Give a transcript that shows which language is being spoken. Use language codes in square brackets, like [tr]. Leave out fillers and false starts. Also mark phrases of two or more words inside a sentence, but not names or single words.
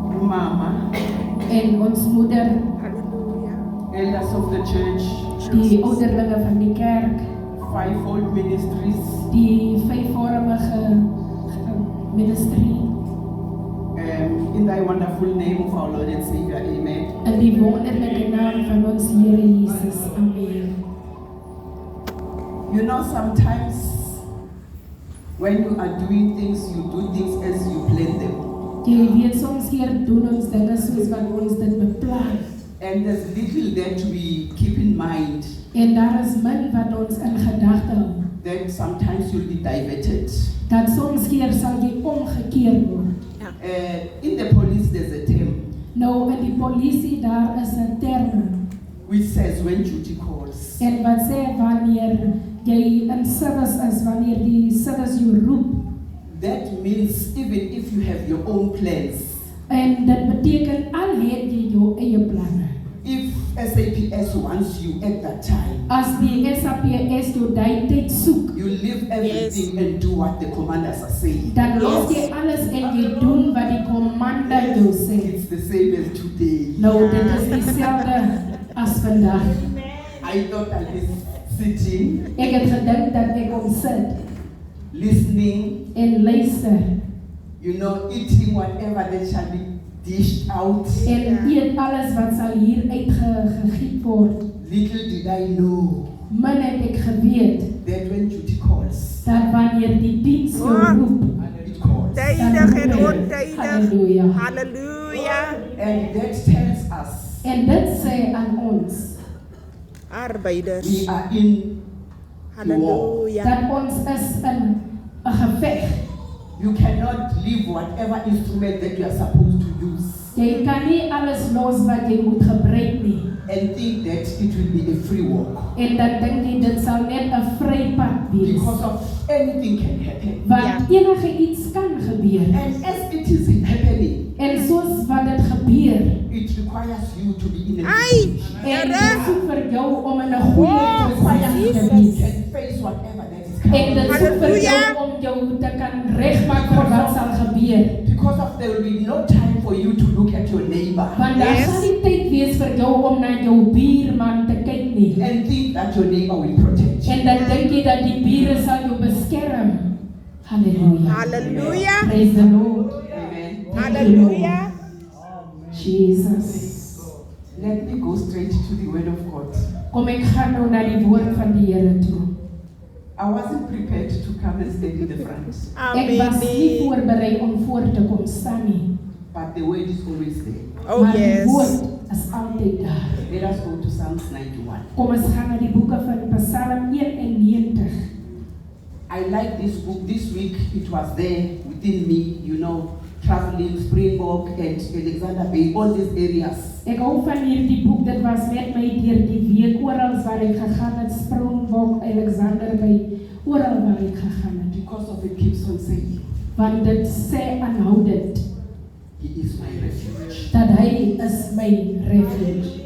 [en] mama, [af] en ons moeder, Hallelujah. [en] elders of the church, [af] die ouderlinge van die kerk, [en] fivefold ministries, [af] die vyfvormige ministry, [en] in thy wonderful name of our Lord and Savior, amen. [af] in die wonderlike naam van ons Here Jesus. Amen. [en] You know, sometimes when you are doing things, you do things as you plan them. [af] Jy weet soms keer doen ons dinge soos wat ons dit beplan. [en] And there's little that we keep in mind [af] En daar is min wat ons in gedagte hou. [en] that sometimes you'll be diverted. [af] Dat soms keer sal jy omgekeer word. [en] In the police, there's a term [af] Nou in die polisie daar is 'n term [en] which says when duty calls. [af] en wat sê wanneer jy in service is, wanneer die service jou roep. [en] That means even if you have your own plans, [af] En dit beteken al het jy jou eie planne. [en] if SAPS wants you at that time, [af] As die SAPS jou daai tyd soek, [en] you leave everything and do what the commanders are saying. [af] dan los jy alles en jy doen wat die komanda jou sê. [en] It's the same as today. [af] Nou dit is dieselfde as vandag. [en] I thought I was sitting, [af] Ek het gedink dat ek kom sit [en] listening, [af] en luister [en] you know, eating whatever that shall be dished out. [af] en eet alles wat sal hier uitgegiet word. [en] Little did I know [af] Min het ek geweet [en] that when duty calls, [af] dat wanneer die diens jou roep, [en] it calls. [nl] Tijdig en ontijdig. Halleluja. Halleluja. [en] And that tells us [af] En dit sê aan ons Arbeiders. [en] we are in Halleluja. [af] dat ons is in 'n geveg. [en] You cannot leave whatever instrument that you are supposed to use [af] Jy kan nie alles los wat jy moet gebruik nie. [en] and think that it will be a free walk. [af] En dan dink jy dit sal net 'n vrypad wees. [en] Because of anything can happen. [af] Want enige iets kan gebeur. [en] And as it is happening, [af] En soos wat dit gebeur, [en] it requires you to be in a Ai, position [af] en dit Here. soek vir jou om in 'n goeie posisie te [en] you [af] wees. [en] can face whatever that is [af] En [en] coming. [af] dit soek vir jou Halleluja. om jou te kan regmaak vir wat sal gebeur. [en] Because of there will be no time for you to look at your neighbor [af] Want daar Yes. sal nie tyd wees vir jou om na jou buurman te kyk nie. [en] and think that your neighbor will protect you. [af] En dan dink jy dat die bure sal jou beskerm. Halleluja. Halleluja. [en] Praise the Lord. Amen. Halleluja. Jesus. Let me go straight to the word of God. [af] Kom ek gaan nou na die woord van die Here toe. [en] I wasn't prepared to come and stand in the front, [af] Ek was nie Amen. voorberei om voor te kom staan nie. [en] but the word is always there. Oh [af] Maar die yes. woord is altyd daar. [en] Let us go to Psalms 91. [af] Kom ons gaan na die boeke van Psalm 91. [en] I like this book. This week it was there within me, you know, traveling, Springbok and Alexander Bay, all these areas. [af] Ek hou van hierdie boek, dit was met my deur die week, oral waar ek gegaan het, Springbok, Alexander Bay, oral waar ek gegaan het. [en] Because of it keeps on saying, [af] Want dit sê aanhoudend, [en] He is my refuge. [af] dat hy is my refuge.